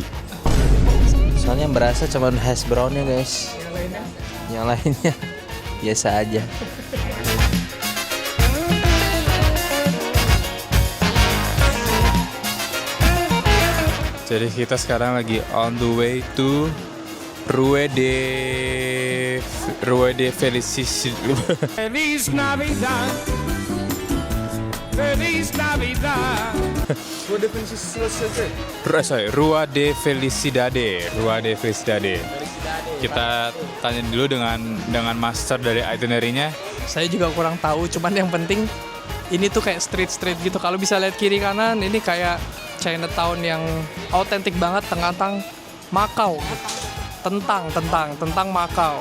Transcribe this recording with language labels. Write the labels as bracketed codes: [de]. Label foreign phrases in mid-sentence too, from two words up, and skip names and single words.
[id] Soalnya yang berasa cuma [en] hash brownnya [id] guys. Yang lainnya biasa aja. Jadi kita sekarang lagi [en] on the way to [id] Rue de Felicidade. [es] Feliz Navidad. Feliz Navidad. Rua de Felicidade. [id] Kita tanya dulu dengan master dari itinerary-nya. Saya juga kurang tahu, cuman yang penting ini tuh kayak street gitu. Kalau bisa lihat kiri kanan, ini kayak Chinatown yang autentik banget, tentang Macau. Tentang Macau.